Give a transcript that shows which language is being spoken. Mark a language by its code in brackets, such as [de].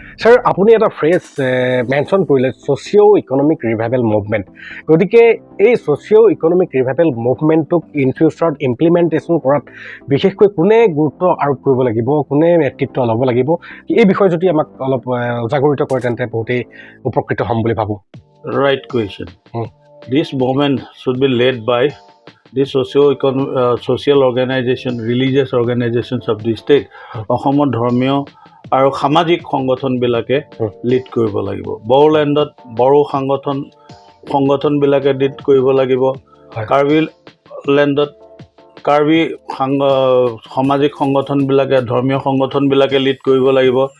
[as] Sir, আপুনি এটা phrase mention কৰিলে, ছ'চিঅ' ইকনমিক ৰিভাইভেল মুভমেণ্ট। গতিকে এই ছ'চিঅ' ইকনমিক ৰিভাইভেল মুভমেণ্টটোক ইন ফিউচাৰত ইমপ্লিমেণ্টেশ্যন কৰাত বিশেষকৈ কোনে গুৰুত্ব আৰোপ কৰিব লাগিব, কোনে নেতৃত্ব ল'ব লাগিব, এই বিষয়ে যদি আমাক অলপ উজাগৰিত কৰে তেন্তে বহুতেই উপকৃত হ'ম বুলি ভাবোঁ। [en] Right question. This movement should be led by the social organization, religious organizations of the state. [as] অসমৰ ধৰ্মীয় আৰু সামাজিক সংগঠনবিলাকে লিড কৰিব লাগিব। বড়োলেণ্ডত বড়ো সংগঠনবিলাকে লিড কৰিব লাগিব। কাৰ্বি লেণ্ডত কাৰ্বি সামাজিক সংগঠনবিলাকে, ধৰ্মীয় সংগঠনবিলাকে লিড কৰিব লাগিব।